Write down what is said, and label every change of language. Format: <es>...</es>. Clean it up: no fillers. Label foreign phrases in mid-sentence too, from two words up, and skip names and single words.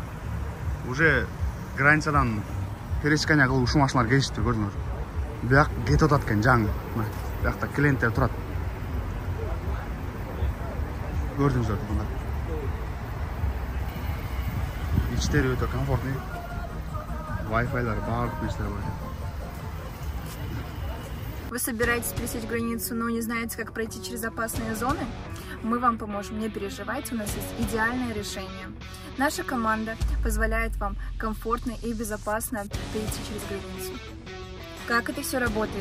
<ky>Уже границадан пересекание кылып ушул машиналар кетишти, көрдүңүздөр. Бияк кетип атат экен жаңы. Биякта клиенттер турат. Көрдүңүздөр тугандар. İçleri өтө комфортный. Wi-Fi'лар, баардык нерселер бар.</ky> <ru>Вы собираетесь пересечь границу, но не знаете, как пройти через опасные зоны? Мы вам поможем, не переживайте, у нас есть идеальное решение. Наша команда позволяет вам комфортно и безопасно перейти через границу. Как это все работает?</ru>